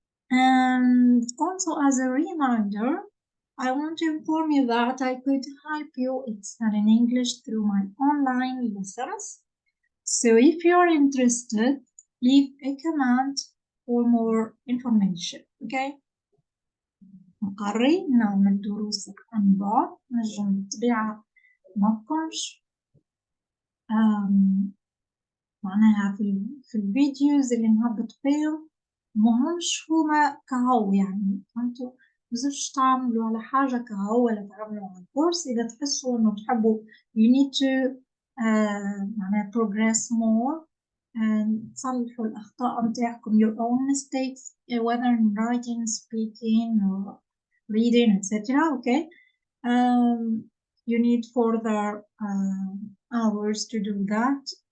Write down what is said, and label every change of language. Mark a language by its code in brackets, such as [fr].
[en] And also, as a reminder, I want to inform you that I could help you study English through my online lessons. So if you're interested, leave a comment for more information. Okay? [ar] نقري نعمل دروس عن بعد، نجم بالطبيعة ماكمش معناها في الفيديوز اللي نهبط فيهم مهمش هما كهو، يعني انتو مزوش تعملوا على حاجة كهو ولا تعملوا على الكورس. إذا تحسوا إنه تحبوا [en] you need to معناها progress more and [ar] تصلحوا الأخطاء متاعكم [en] your own mistakes whether in writing, speaking or reading, etc. Okay, you need further hours to do that.